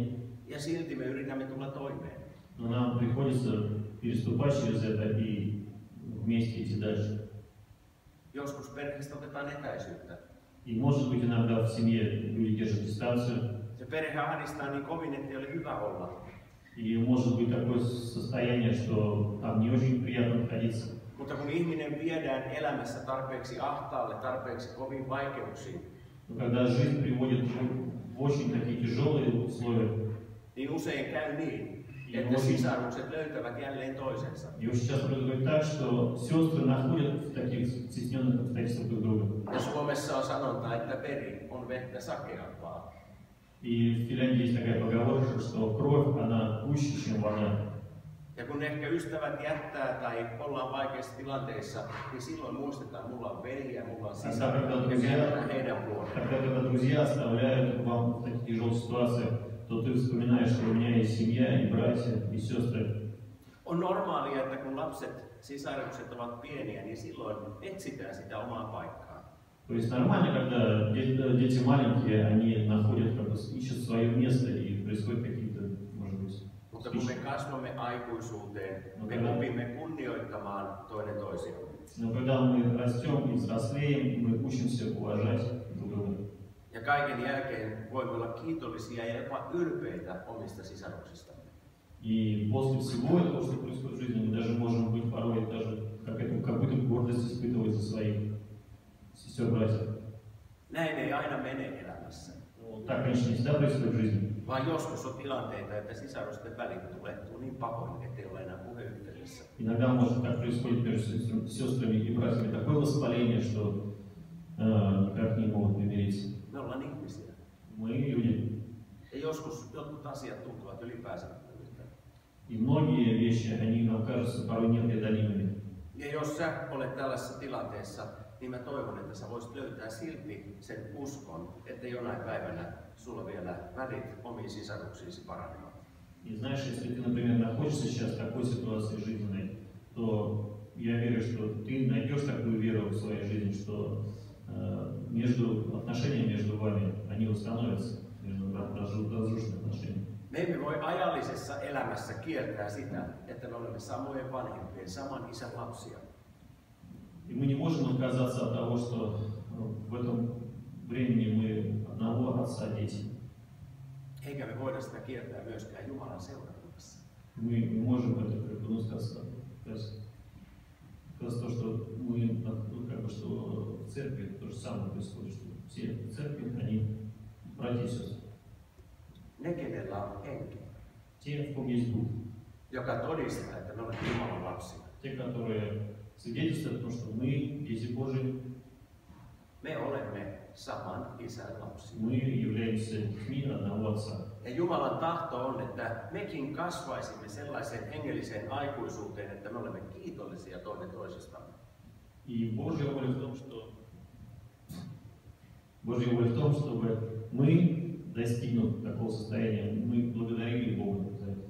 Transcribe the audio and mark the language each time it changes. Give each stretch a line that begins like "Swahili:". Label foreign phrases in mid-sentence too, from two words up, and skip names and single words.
Finnish: Ja silti me yritämme tulla toimeen.
Russian: но нам приходится переступать через это и вместе идти дальше.
Finnish: Joskus perheestä otetaan etäisyyttä.
Russian: И, может быть, иногда в семье люди держат дистанцию,
Finnish: Se perhe ahdistaa niin kovin, että ei ole hyvä olla.
Russian: и может быть такое состояние, что там не очень приятно находиться.
Finnish: Mutta kun ihminen viedään elämässä tarpeeksi ahtaalle, tarpeeksi kovin vaikeuksiin,
Russian: Но когда жизнь приводит в очень такие тяжелые условия,
Finnish: niin usein käy niin, että sisarukset löytävät jälleen toisensa.
Russian: и очень часто происходит так, что сестры находят в таких стесненных обстоятельствах друг друга.
Finnish: Ja Suomessa on sanonta, että veri on vettä sakeampaa.
Russian: И в Финляндии есть такая поговорка, что кровь, она гуще, чем вода.
Finnish: Ja kun ehkä ystävät jättää tai ollaan vaikeissa tilanteissa, niin silloin muistetaan, mulla on veljiä, mulla on sisaria, ja käännetään heidän puoleen.
Russian: Когда друзья оставляют вам в таких тяжелых ситуациях, то ты вспоминаешь, что у меня есть семья, и братья, и сестры.
Finnish: On normaalia, että kun lapset, sisarukset ovat pieniä, niin silloin etsitään sitä omaa paikkaa.
Russian: То есть нормально, когда дети маленькие, они находят, как бы, ищут свое место, и происходят какие-то, может быть,
Finnish: Mutta kun me kasvamme aikuisuuteen, me opimme kunnioittamaan toinen toisiamme.
Russian: Но когда мы растем и взрослеем, мы учимся уважать друг друга.
Finnish: Ja kaiken jälkeen voimme olla kiitollisia ja jopa ylpeitä omista sisaruksistamme.
Russian: И после всего этого, что происходит в жизни, мы даже можем быть порой даже какую-то гордость испытывать за своих сестер-братьев.
Finnish: Näin ei aina mene elämässä.
Russian: Но так, конечно, не всегда происходит в жизни.
Finnish: Vaan joskus on tilanteita, että sisarusten välit tulehtuu niin pahoin, ettei ole enää puheyhteydessä.
Russian: Иногда, может, так происходит между сестрами и братьями такое воспаление, что никак не могут примириться.
Finnish: Me ollaan ihmisiä.
Russian: Мы люди.
Finnish: Ja joskus jotkut asiat tuntuvat ylipääsemättömiltä.
Russian: И многие вещи, они нам кажутся порой непреодолимыми.
Finnish: Ja jos sä olet tällaisessa tilanteessa, niin mä toivon, että sä voisit löytää silti sen uskon, että jonain päivänä sulla vielä välit omiin sisaruksiisi paranevat.
Russian: И знаешь, если ты, например, находишься сейчас в такой ситуации жизненной, то я верю, что ты найдешь такую веру в своей жизни, что отношения между вами, они установятся, между разрушенными отношениями.
Finnish: Me emme voi ajallisessa elämässä kieltää sitä, että me olemme samojen vanhempien, saman isän lapsia.
Russian: И мы не можем отказаться от того, что в этом времени мы одного отца дети.
Finnish: Eikä me voida sitä kieltää myöskään Jumalan seurakunnassa.
Russian: Мы не можем это сказать, то, что мы, как бы, что в церкви то же самое происходит, что все в церкви, они братья и сестры.
Finnish: Ne, kenellä on henki,
Russian: Те, в ком есть дух,
Finnish: joka todistaa, että me olemme Jumalan lapsia.
Russian: те, которые свидетельствуют о том, что мы дети Божьи,
Finnish: Me olemme saman isän lapsia.
Russian: Мы являемся детьми одного Отца.
Finnish: Ja Jumalan tahto on, että mekin kasvaisimme sellaiseen hengelliseen aikuisuuteen, että me olemme kiitollisia toinen toisestamme.
Russian: И Божья воля в том, чтобы мы, достигнув такого состояния, мы благодарили Бога за это.